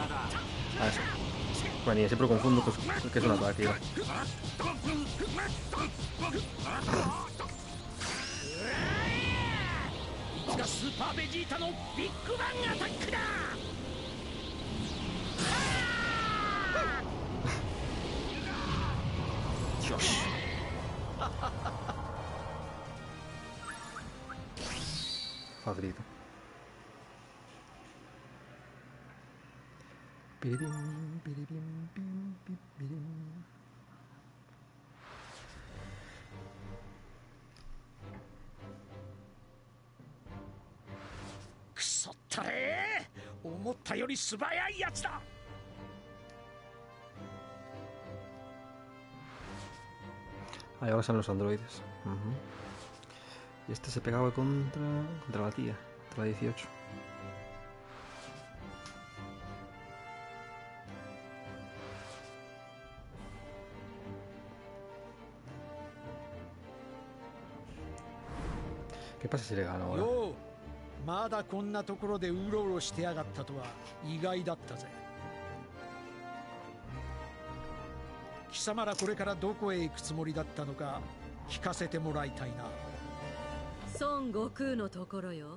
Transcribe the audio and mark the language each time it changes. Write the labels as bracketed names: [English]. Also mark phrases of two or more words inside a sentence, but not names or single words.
[Spanish] Ah, eso. Bueno, y siempre lo confundo que es un ataque. ¿No? [Japanese] いつがスーパーベジータのビッグバンアタックだ。よし。Facilito. Piribim, piribim, pim, pim, pirim. くそったれー、思ったより素早いやつだ。 [Spanish] Ahí ahora son los androides. Y este se pegaba contra la tía, contra la 18. ¿Qué pasa si le gano ahora? [Japanese] よう、まだこんなところでうろうろしてやがったとは意外だったぜ。貴様らこれからどこへ行くつもりだったのか聞かせてもらいたいな。孫悟空のところよ。